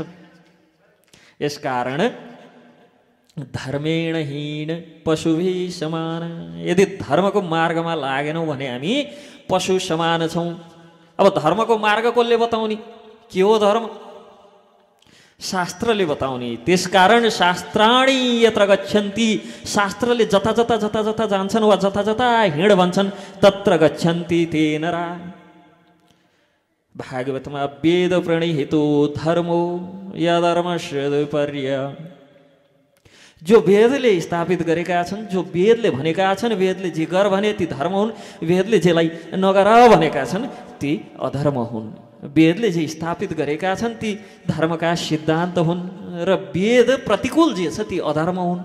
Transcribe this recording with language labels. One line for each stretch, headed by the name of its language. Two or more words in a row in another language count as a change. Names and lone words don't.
Nepali: यसकारण
Sanskrit: धर्मेण हीन पशुभि समान,
Nepali: यदि धर्मको मार्गमा लागेनौँ भने हामी पशु समान छौँ। अब धर्मको मार्ग कसले बताउने? के हो धर्म? शास्त्रले बताउने।
Sanskrit: त्यसकारण शास्त्राणि यत्र गच्छन्ति,
Nepali: शास्त्रले जता जता जता जता जान्छन् वा जता जता हिँड भन्छन्,
Sanskrit: तत्र गच्छन्ति ते नरा। भागवतमा वेद प्रणिहितो धर्मो यधर्मस्य पर्य,
Nepali: जो वेदले स्थापित गरेका छन्, जो वेदले भनेका छन्, वेदले जे गर भने ती धर्म हुन्, वेदले जेलाई नगर भनेका छन् ती अधर्म हुन्। वेदले जे स्थापित गरेका छन् ती धर्मका सिद्धान्त हुन् र वेद प्रतिकूल जे छ ती अधर्म हुन्।